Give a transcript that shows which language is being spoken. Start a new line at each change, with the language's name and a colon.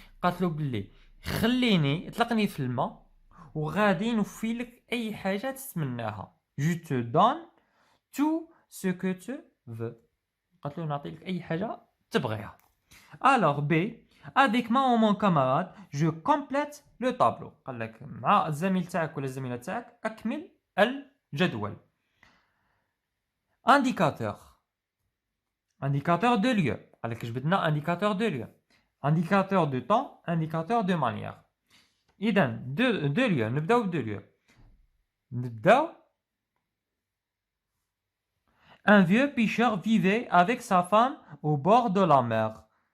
Arabic: قالت له بلي خليني اطلقني في الماء وغادي نوفي لك أي حاجة تتمناها.
French: Je te donne tout ce que tu veux.
Arabic: قالت له نعطي لك أي حاجة تبغيها.
French: Alors B. Avec moi ou mon camarade, je complète le tableau.
Arabic: قال لك مع الزميل تاعك ولا الزميلة تاعك أكمل الجدول.
French: Indicateur. Indicateur de lieu.
Arabic: قال لك جبدنا
French: indicateur de lieu. Indicateur de temps, indicateur de manière.
Arabic: إذا
French: de lieu.
Arabic: نبداو
French: de lieu.
Arabic: نبداو.
French: Un vieux pêcheur vivait avec sa femme au bord de la mer.